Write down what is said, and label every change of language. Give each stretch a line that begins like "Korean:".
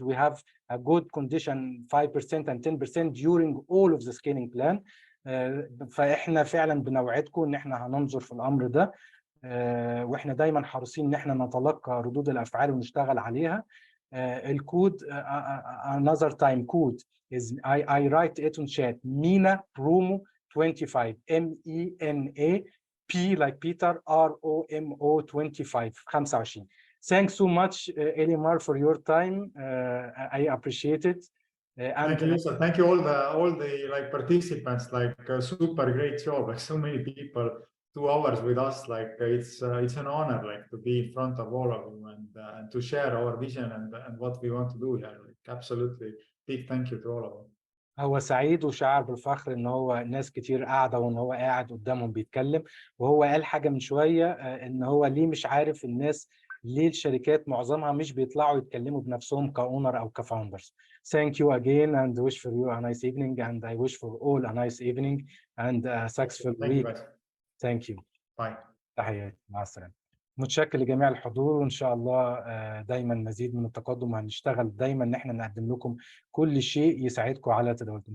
English: We have a good condition 5% and 10% during all of the scaling plan.
Arabic: فاحنا فعلا بنوعدكم ان احنا هننظر في الامر ده، واحنا دايما حريصين ان احنا نتلقى ردود الافعال ونشتغل عليها.
English: الكود another time code is I write it on chat. MENA promo 25 MENA P like Peter ROMO 25. Thanks so much Illimar for your time. I appreciate it. Thank you, Youssef. Thank you all the like participants, like super great job, like so many people, 2 hours with us, like it's an honor like to be in front of all of you and to share our vision and what we want to do here. Like absolutely big thank you to all of you.
Arabic: هو سعيد وشعر بالفخر ان هو ناس كتير قاعده وان هو قاعد قدامهم بيتكلم. وهو قال حاجه من شويه ان هو ليه مش عارف الناس ليه الشركات معظمها مش بيطلعوا يتكلموا بنفسهم كاونر او كفاوندرز.
English: Thank you again and wish for you a nice evening, and I wish for all a nice evening and a successful week. Thank you. Bye.
Arabic: تحياتي، مع السلامه. متشكر لجميع الحضور، وان شاء الله دايما مزيد من التقدم، وهنشتغل دايما ان احنا نقدم لكم كل شيء يساعدكم على تداولكم.